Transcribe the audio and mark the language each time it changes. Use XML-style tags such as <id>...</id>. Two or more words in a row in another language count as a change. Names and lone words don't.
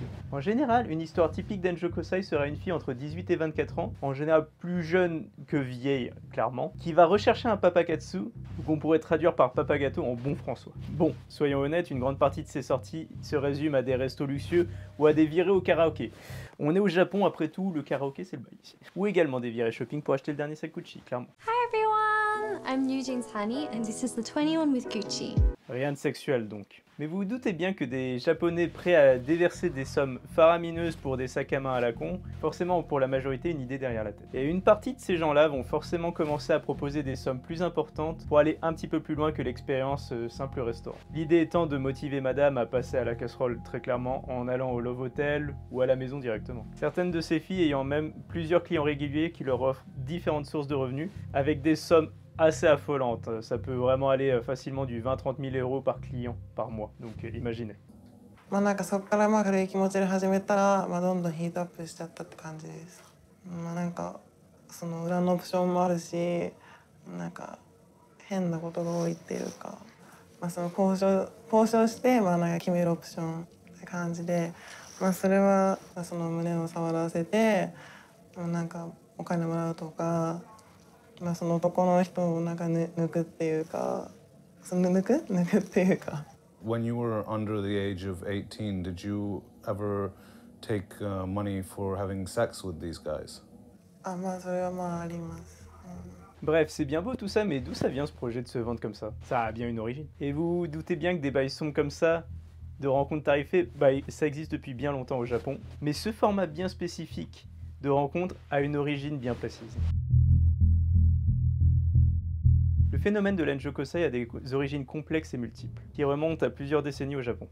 <fr>En général, une histoire typique d'Enjokosai serait une fille entre 18 et 24 ans, en général plus jeune que vieille, clairement, qui va rechercher un papakatsu, ou qu'on pourrait traduire par papagato en bon françois. Bon, soyons honnêtes, une grande partie de ces sorties se résume à des restos luxueux ou à des virées au karaoké. On est au Japon, après tout, le karaoké c'est le bail ici. Ou également des virées shopping pour acheter le dernier sac Gucci, clairement.</fr> <en>Hi everyone, I'm New Jeans Honey and this is the 21 with Gucci.</en> <fr>Rien de sexuel donc. Mais vous vous doutez bien que des Japonais prêts à déverser des sommes faramineuses pour des sacs à main à la con, forcément pour la majorité une idée derrière la tête. Et une partie de ces gens-là vont forcément commencer à proposer des sommes plus importantes pour aller un petit peu plus loin que l'expérience simple restaurant. L'idée étant de motiver madame à passer à la casserole très clairement en allant au</fr> <en>Love Hotel</en> <fr>ou à la maison directement. Certaines de ces filles ayant même plusieurs clients réguliers qui leur offrent différentes sources de revenus avec des sommes assez affolante, ça peut vraiment aller facilement du 20-30 000 euros par client par mois, donc imaginez.</fr> <ja>なんかそこから軽い気持ちで始めたら、どんどんヒートアップしちゃったって感じです。なんかその裏のオプションもあるし、なんか変なことが多いっていうか、その交渉して、なんか決めるオプションって感じで、それはその胸を触らせて、なんかお金もらうとか。その男の人をなんか抜くっていうか、抜くっていうか。</ja> <en>When you were under the age of 18, did you ever take money for having sex with these guys?</en> <ja>それはあります。</ja> <fr>Bref, c'est bien beau tout ça, mais d'où ça vient ce projet de se vendre comme ça? Ça a bien une origine. Et vous vous doutez bien que des bails sombres comme ça, de rencontres tarifées, ça existe depuis bien longtemps au Japon. Mais ce format bien spécifique de rencontre a une origine bien précise. Le phénomène de l'Enjokosai a des origines complexes et multiples, qui remontent à plusieurs décennies au Japon.</fr>